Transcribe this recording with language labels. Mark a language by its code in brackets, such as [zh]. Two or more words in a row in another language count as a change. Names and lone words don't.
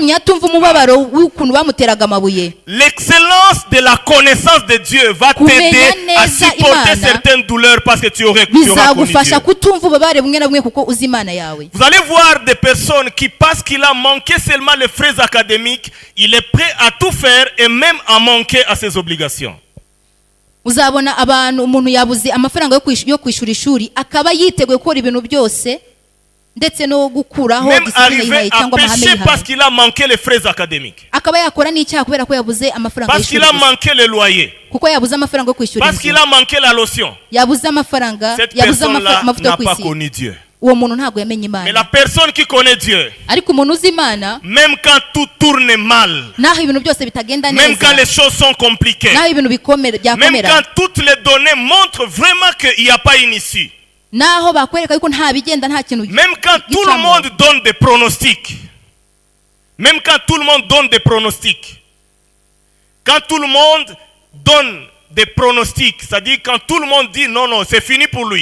[fr] L'excellence de la connaissance de Dieu va t'aider à supporter certaines douleurs parce que tu auras connu Dieu. Vous allez voir des personnes qui, parce qu'il a manqué seulement les frais académiques, il est prêt à tout faire et même à manquer à ses obligations. [rw] Uzabona abantu umuntu yabuze amafaranga yo kwishura ishuri akaba yiteguye gukora ibintu byose ndetse no gukuraho discipline cyangwa amahame [fr] parce qu'il a manqué les frais académiques. [rw] Akaba yakora n'icyaha kubera ko yabuze amafaranga [fr] parce qu'il a manqué le loyer. [rw] Kuko yabuze amafaranga yo kwishura. [fr] Parce qu'il a manqué la lotion. [rw] Yabuze amafaranga, yabuze amafaranga yo kwisi. [fr] Mais la personne qui connaît Dieu, même quand tout tourne mal, même quand les choses sont compliquées, même quand toutes les données montrent vraiment qu'il n'y a pas une issue, même quand tout le monde donne des pronostics, même quand tout le monde donne des pronostics, quand tout le monde donne des pronostics, c'est-à-dire quand tout le monde dit non, non, c'est fini pour lui.